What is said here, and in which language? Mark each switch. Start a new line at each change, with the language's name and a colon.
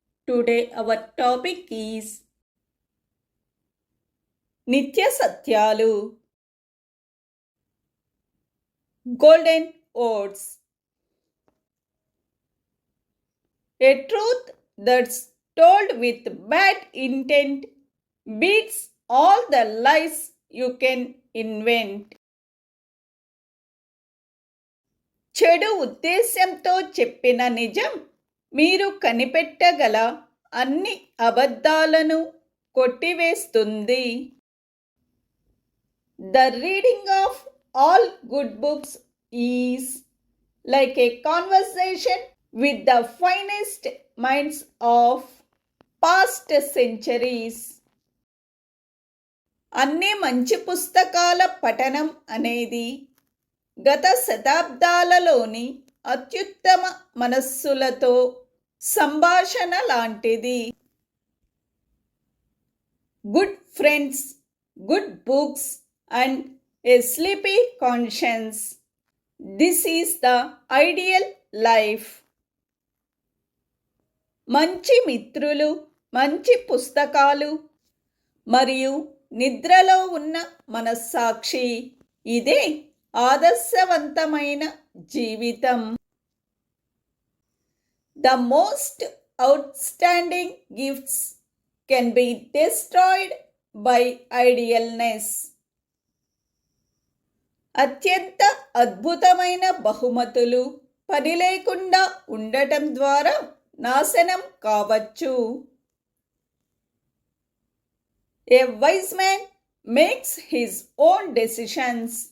English: Today our topic is Nitya Satyalu, Golden Oats. A truth that's told with bad intent beats all the lies you can invent.
Telugu: చెడు ఉద్దేశ్యంతో చెప్పిన నిజం మీరు కనిపెట్టగల అన్ని అబద్ధాలను కొట్టివేస్తుంది.
English: The reading of all good books is like a conversation with the finest minds of past centuries.
Telugu: అన్ని మంచి పుస్తకాల పఠనం అనేది గత శతాబ్దాలలోని అత్యుత్తమ మనస్సులతో సంభాషణ లాంటిది.
English: Good friends, good books and a sleepy conscience. This is the ideal life.
Telugu: మంచి మిత్రులు, మంచి పుస్తకాలు మరియు నిద్రలో ఉన్న మనస్సాక్షి, ఇదే ఆదర్శవంతమైన జీవితం.
English: The most outstanding gifts can be destroyed by idealness.
Telugu: అత్యంత అద్భుతమైన బహుమతులు పని లేకుండా ఉండటం ద్వారా నాశనం కావచ్చు.
English: A wise man makes his own decisions.